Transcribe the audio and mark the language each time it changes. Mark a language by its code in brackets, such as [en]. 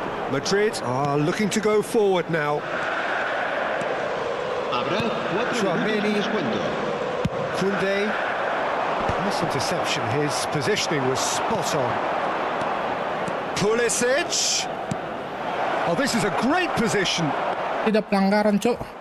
[en] Madrid are looking to go forward now. [es] Habrá 4 minutos de descuento. [en] Koundé. Nice interception. His positioning was spot on. Pulisic. Oh, this is a great position. [id] Tidak pelanggaran, cok.